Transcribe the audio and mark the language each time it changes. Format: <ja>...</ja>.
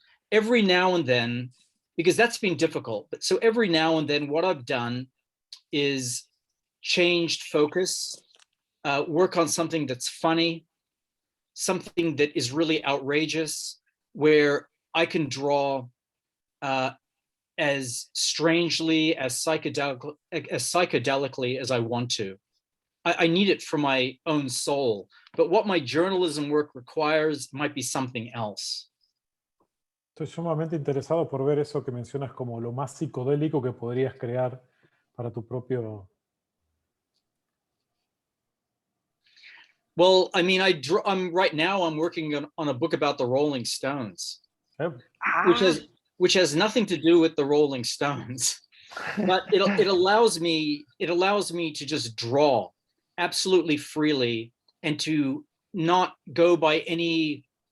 <en>Every now and then, because that's been difficult, but so every now and then what I've done is changed focus, work on something that's funny, something that is really outrageous, where I can draw as strangely, as psychedelically as I want to. I need it for my own soul, but what my journalism work requires might be something else.</en> <es>Estoy sumamente interesado por ver eso que mencionas como lo más psicodélico que podrías crear para tu propio...</es> <en>Well, I mean, right now I'm working on a book about the Rolling Stones, which has nothing to do with the Rolling Stones, but it allows me to just draw absolutely freely and to not go by any.</en>